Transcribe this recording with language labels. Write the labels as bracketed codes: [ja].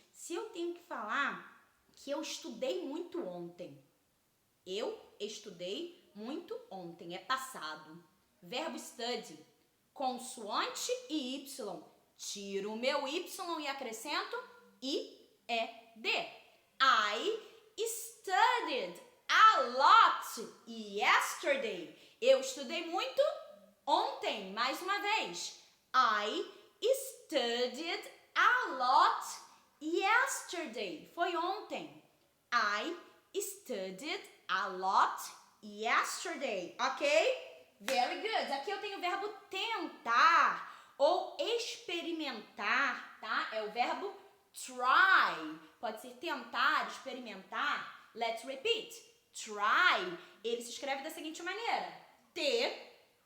[pt] Se eu tenho que falar que eu estudei muito ontem, eu estudei muito ontem, é passado. Verbo study, consoante e Y. Tiro o meu Y e acrescento IED. [en] I studied a lot yesterday. [pt] Eu estudei muito ontem, mais uma vez. [en] I studied a lot yesterday. [pt] Foi ontem. [en] I studied a lot yesterday. Ok? Very good. [pt] Aqui eu tenho o verbo tentar ou experimentar, tá? É o verbo try. Pode ser tentar, experimentar. [en] Let's repeat. [pt] Try. Ele se escreve da seguinte maneira. T-R-Y.